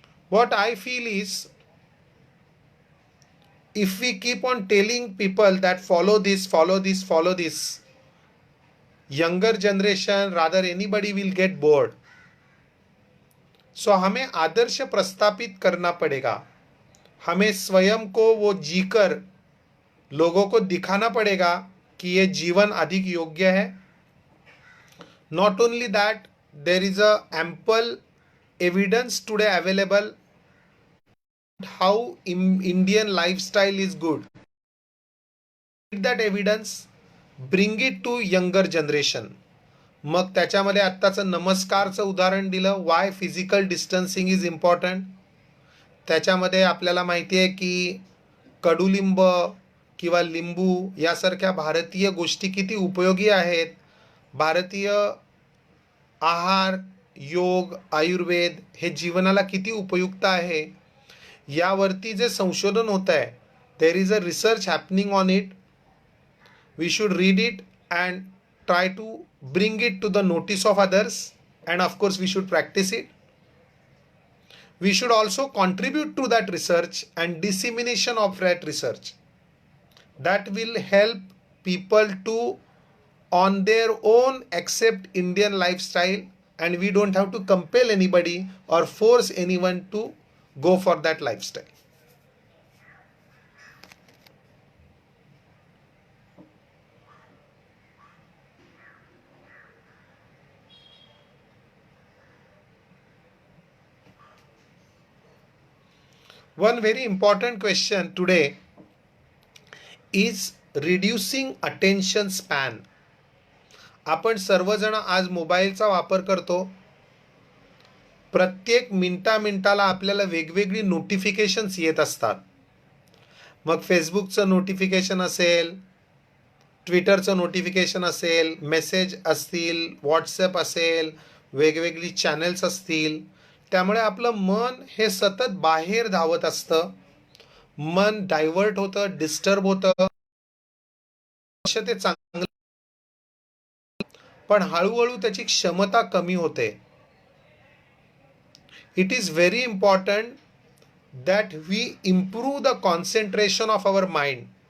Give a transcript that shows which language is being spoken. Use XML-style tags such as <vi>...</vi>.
<en>What I feel is, if we keep on telling people that follow this, follow this, follow this, younger generation, rather anybody will get bored.</en> <hi>सो हमें आदर्श प्रस्थापित करना पड़ेगा. हमें स्वयं को वो जीकर लोगों को दिखाना पड़ेगा कि ये जीवन अधिक योग्य है.</hi> <en>Not only that, there is a ample evidence today available how Indian lifestyle is good. that evidence, bring it to younger generation.</en> <mr>मग त्याच्यामध्ये आत्ताचं नमस्कारचं उदाहरण दिलं,</mr> <en>Why physical distancing is important.</en> <mr>त्याच्यामध्ये आपल्याला माहिती आहे की कडुलिंब किंवा लिंबू यासारख्या भारतीय गोष्टी किती उपयोगी आहेत. भारतीय आहार, योग, आयुर्वेद हे जीवनाला किती उपयुक्त आहे यावरती जे संशोधन होत आहे,</mr> <en>There is a research happening on it. We should read it and try to bring it to the notice of others, and of course we should practice it. We should also contribute to that research and dissemination of that research. That will help people to on their own accept Indian lifestyle, and we don't have to compel anybody or force anyone to go for that lifestyle. One very important question today is reducing attention span.</en> <mr>आपण सर्वजण आज मोबाईलचा वापर करतो. प्रत्येक मिनिटाला आपल्याला वेगवेगळी नोटिफिकेशन्स येत असतात. मग फेसबुकचं नोटिफिकेशन असेल, ट्विटरचं नोटिफिकेशन असेल, मेसेज असतील, व्हॉट्सॲप असेल, वेगवेगळी चॅनल्स असतील. त्यामुळे आपलं मन हे सतत बाहेर धावत असतं. मन डायव्हर्ट होतं, डिस्टर्ब होतं. ते चांगलं, पण हळूहळू त्याची क्षमता कमी होते.</mr> <en>It is very important that we improve the concentration of our mind.</en>